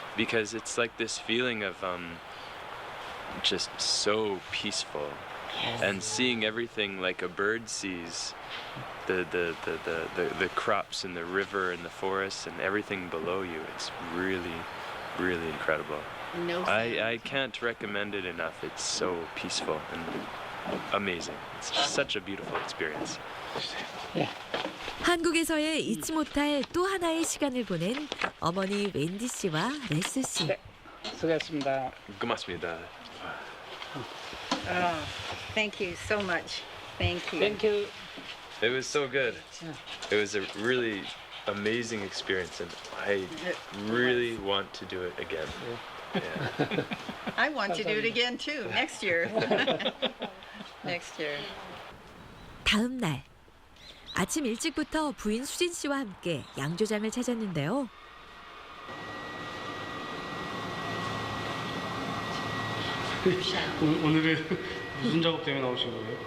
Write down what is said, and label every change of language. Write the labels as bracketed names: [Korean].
[English] Because it's like this feeling of just so peaceful, and seeing everything like a bird sees, the crops and the river and the forest and everything below you. It's really, really incredible. No I can't recommend it enough. It's so peaceful and amazing. It's just such a beautiful experience. [Korean] 한국에서의 잊지 못할 또 하나의 시간을 보낸 어머니 웬디 씨와 레스 씨. 수고했습니다. 고맙습니다. [English] Oh, thank you so much. Thank you. Thank you. It was so good. It was a really amazing experience, and I really want to do it again. Yeah. I want to do it again too next year. Next year. [Korean] 다음 날 아침 일찍부터 부인 수진 씨와 함께 양조장을 찾았는데요. 오늘은 무슨 작업 때문에 나오신 거예요?